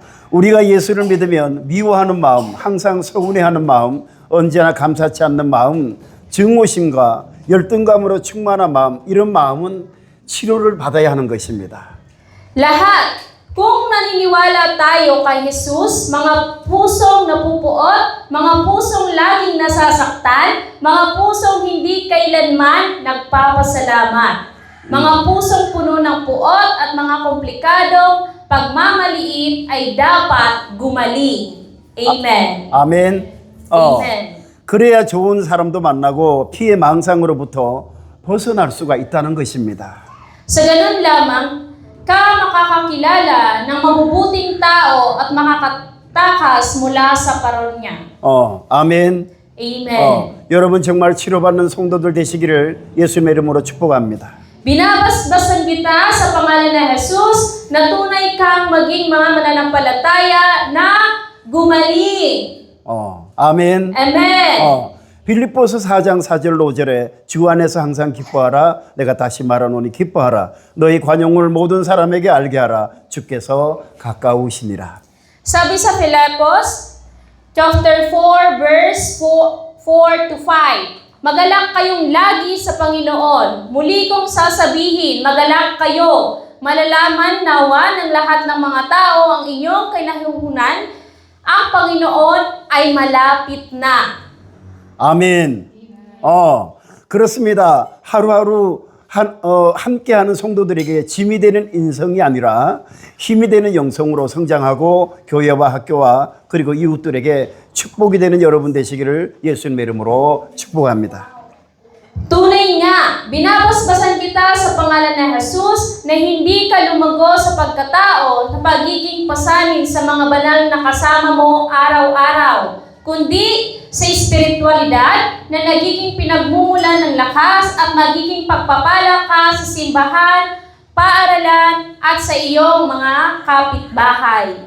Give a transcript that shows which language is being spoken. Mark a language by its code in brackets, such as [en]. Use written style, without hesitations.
[ko] 우리가 예수를 믿으면 미워하는 마음, 항상 서운해하는 마음, 언제나 감사치 않는 마음, 증오심과 열등감으로 충만한 마음, 이런 마음은 치료를 받아야 하는 것입니다. [tl] Lahat, kung naniniwala tayo kay Jesus, mga pusong napupuot, mga pusong laging nasasaktan, mga pusong hindi kailanman nagpapasalamat, mga pusong puno ng puot at mga komplikadong pagmamaliit ay dapat gumaling. [en] Amen. [ko] 아멘. [en] Amen. [ko] 그래야 좋은 사람도 만나고 피해 망상으로부터 벗어날 수가 있다는 것입니다. [tl] Sa ganun lamang, ka makakakilala ng mabubuting tao at makakatakas mula sa parunya. [ko] 아멘. [en] Amen. [ko] 여러분 정말 치료받는 성도들 되시기를 예수님의 이름으로 축복합니다. [tl] Binabasbasan kita sa pangalan ng Jesus na tunay kang maging mga mananampalataya na gumaling. [ko] 아멘. [en] Amen. [ko] 빌립보서 4장 4절 5절에 주 안에서 항상 기뻐하라. 내가 다시 말하노니 기뻐하라. 너희 관용을 모든 사람에게 알게 하라. 주께서 가까우시니라. [tl] Sabi sa Filipos, chapter 4, verse 4 to 5. Magalak kayong lagi sa Panginoon. Muli kong sasabihin, magalak kayo. Malalaman nawa ng lahat ng mga tao ang inyong kinahuhunan. Ang Panginoon ay malapit na. [ko] 아멘. 그렇습니다. 하루하루 함께하는 성도들에게 짐이 되는 인성이 아니라 힘이 되는 영성으로 성장하고 교회와 학교와 그리고 이웃들에게 축복이 되는 여러분 되시기를 예수님의 이름으로 축복합니다. [tl] Tunay nga, binabasbasan kita sa pangalan ni Jesus na hindi ka lumago sa pagkatao na pagiging pasanin sa mga banal na kasama mo araw-araw, kundi sa espiritualidad na nagiging pinagmumulan ng lakas at magiging pagpapala ka sa simbahan, paaralan at sa iyong mga kapitbahay.